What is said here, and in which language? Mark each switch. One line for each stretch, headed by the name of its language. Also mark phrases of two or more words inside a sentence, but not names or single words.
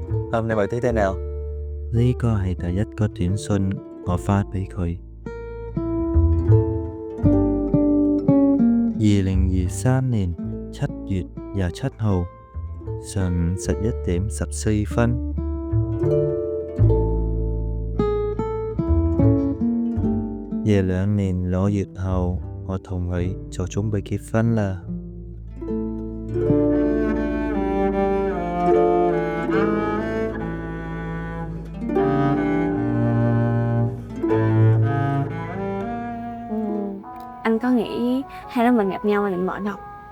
Vietnamese: Hôm nay bạn thấy thế nào?
Cantonese: 呢個係第一個短信我發俾佢。2023年7月27號上午11點14分，夜2年6月後，我同佢就準備結婚啦。
Vietnamese: Anh có nghĩ hai đứa mình gặp nhau mà định mệnh không?